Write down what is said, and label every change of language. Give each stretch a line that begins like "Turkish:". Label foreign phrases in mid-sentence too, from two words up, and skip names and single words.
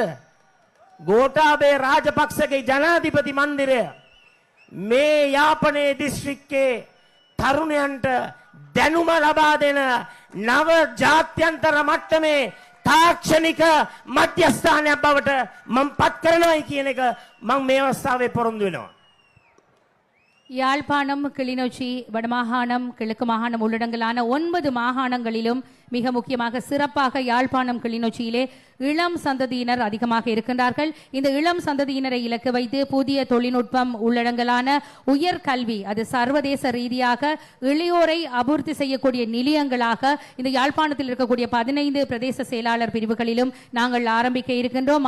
Sinhala: ගෝඨාභය රාජපක්ෂගේ ජනාධිපති මන්දිරය මේ යාපනයේ දිස්ත්‍රික්කයේ තරුණයන්ට දැනුම ලබා දෙන නව ජාත්‍යන්තර මට්ටමේ තාක්ෂණික මධ්‍යස්ථානයක් බවට මම පත් කරනවායි කියන එක මම මේ අවස්ථාවේ පොරොන්දු වෙනවා.
Tamil: யாழ்ப்பாணம், கிளிநொச்சி, வடமாகாணம், கிழக்கு மாகாணம் உள்ளடங்கலான 9 மாகாணங்களிலும் மிக முக்கியமாக சிறப்பாக யாழ்ப்பாணம், கிளிநொச்சியிலே இளம் சந்ததியினர் அதிகமாக இருக்கின்றார்கள். இந்த இளம் சந்ததியினரை இலக்கு வைத்து புதிய தொழில்நுட்பம் உள்ளடங்கலான உயர்கல்வி, அது சர்வதேச ரீதியாக இளையோரை அபிவிருத்தி செய்யக்கூடிய நிலையங்களாக இந்த யாழ்ப்பாணத்தில் இருக்கக்கூடிய 15 பிரதேச செயலாளர் பிரிவுகளிலும் நாங்கள் ஆரம்பிக்க இருக்கின்றோம்.